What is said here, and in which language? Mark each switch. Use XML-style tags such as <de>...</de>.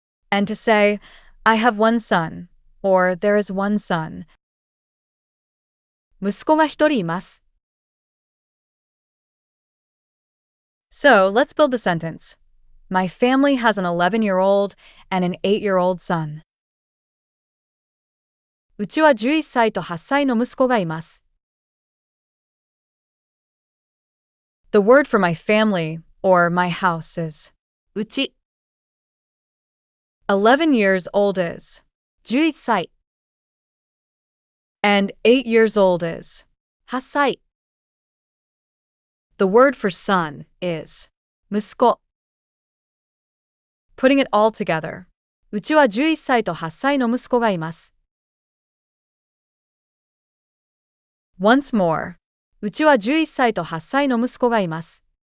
<en>And to say, I have 1 son, or there is 1 son.</en> <ja>息子が1人います.</ja> <en>So, let's build the sentence. My family has an 11-year-old and an 8-year-old son.</en> <ja>うちは11歳と8歳の息子がいます.</ja> <en>The word for my family, or my house, is うち. 11 years old is 11歳.And 8 years old is 8歳. The word for son is 息子. Putting it all together.</en> <ja>うちは11歳と8歳の息子がいます.</ja> <en>Once more.</en> <ja>うちは11歳と8歳の息子がいます.</ja>